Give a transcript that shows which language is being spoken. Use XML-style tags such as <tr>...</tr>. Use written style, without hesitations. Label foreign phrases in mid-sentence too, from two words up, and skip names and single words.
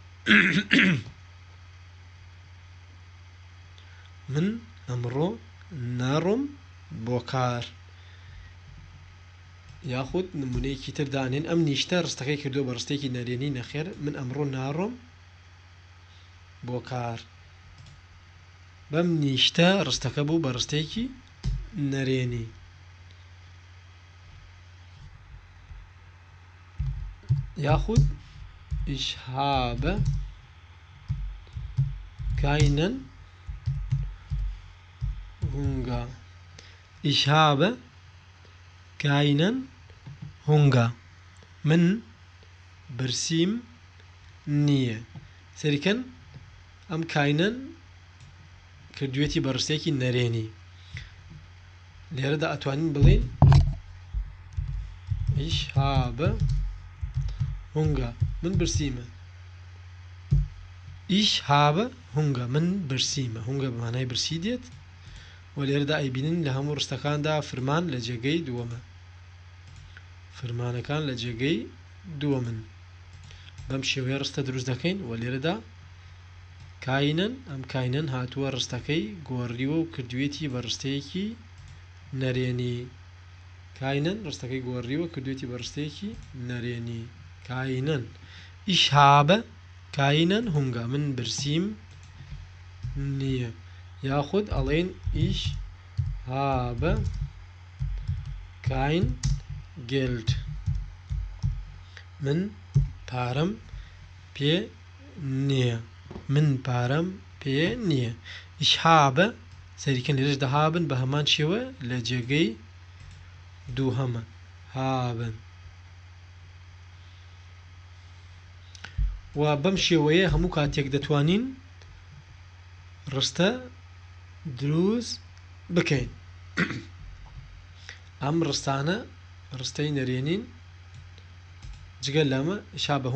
<ckb>من ئەمڕۆ ناڕۆم بۆ کار یاخود نمونەیەکی تر دانێن ئەم نیشتە ڕستەکەی کردو بە ڕستێکی نەرێنی نەخێر من ئەمڕۆ ناڕۆم بۆ کار بەم نیشتە ڕستەکە بوو بە ڕستێکی نەرێنی</ckb> <de>یاخود ich habe keinen Hunger ich habe keinen Hunger</de> <ckb>من برسیم نییە سەریکەن ئەم کاینەن کردوێتی بە ڕستێکی نەرێنی لێرەدا ئەتوانین بڵێن</ckb> <de>ich habe Hunger</de> <ckb>من برسیمە</ckb> <de>ich habe Hunger</de> <ckb>من برسیمە هونگە بەمانای برسی دێت و لێرەدا ئەیبینن لە هەموو ڕستەکاندا فرمان لە جێگەی دووەمە فرمانەکان لە جێگەی دووەمن بەم شێوەیە ڕستە دروست دەکەین و لێرەدا کاینەن ئەم کاینەن هاتووە ڕستەکەی گۆڕیوە و کردوێتی بە ڕستەیەکی نەرێنی کاینەن ڕستەکەی گۆڕیوە کردوێتی بە ڕستەیەکی نەرێنی کاینەن</ckb> <de>ich habe keinen Hunger</de> <ckb>من برسیم نییە یاخود ئەڵێن</ckb> <de>ich habe kein Geld</de> <ckb>من پارەم پێ نییە من پارەم پێ نییە</ckb> <de>ich habe</de> <ckb>سەریکەن لێرەشدا هابن بە هەمان شێوە لە جێگەی دووهەمە هابن و بەم شێوەیە هەموو کاتێک دەتوانین ڕستە دروست بکەین ئەم ڕستانە ڕستەی نەرێنین جگەل لەمە شا بە</ckb>